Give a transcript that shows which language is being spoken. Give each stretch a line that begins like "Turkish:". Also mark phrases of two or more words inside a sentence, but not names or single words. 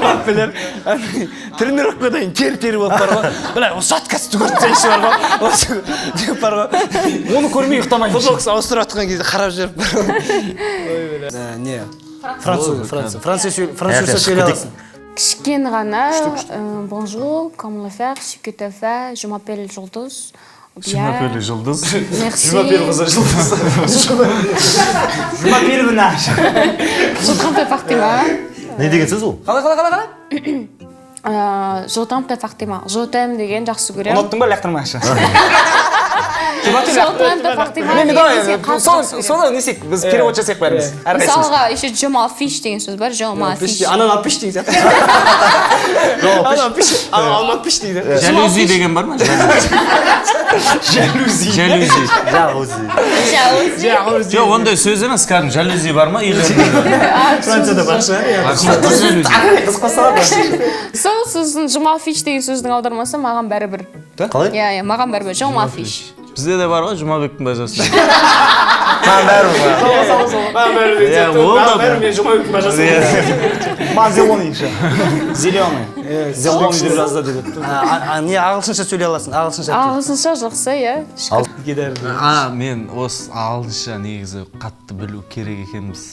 Kazakh: Мбаппелер тренировкадан кейін тер-тер болып бар ғой. Бля, осы шаткасты көрсеңші бар ғой. Осы деп бар ғой. Оны көрмей ұйықтамаймын. Футболкасын ауыстырып жатқан кезде қарап жүріп бар ғой. Не? Француз сөйлей аласың. кішкене ғана
French: bonjour, comment le faire, ce que tu fais, je m'appelle Жұлдыз. Je m'appelle Жұлдыз. Merci. Je m'appelle Жұлдыз. Je m'appelle Наш. Je t'appelle Фатима.
Kazakh: Не деген сөз ол? Қалай?
French: Je t'appelle Фатима. Je t'aime
Kazakh: деген жақсы көремін. Ұнаттың ба, лақтырмайшы. Соны несек, біз перевод жасайық бәріміз. Мысалға, еще
French: je m'affiche
Kazakh: деген сөз бар,
French: je m'affiche.
Kazakh: Анан апиш деген сияқты. Алмапиш дейді. Жалюзи деген бар ма? Жалюзи. Жоқ, ондай сөз емес, кәдімгі жалюзи бар ма? Францияда бар шығар. Сол сөздің
French: je m'affiche
Kazakh: деген сөздің аудармасы маған бәрібір. Қалай? Иә, маған бәрібір,
French: je m'affiche.
Kazakh: Бізде де бар ғой Жұмабектің бажасы. мен Жұмабектің бажасы.
Russian: Маған зеленый еще. Зеленый.
Kazakh: Зеленый деп жазды деп. Не ағылшынша сөйлей аласың? ағылшынша жақсы иә. Мен осы ағылшынша негізі қатты білу керек екенбіз.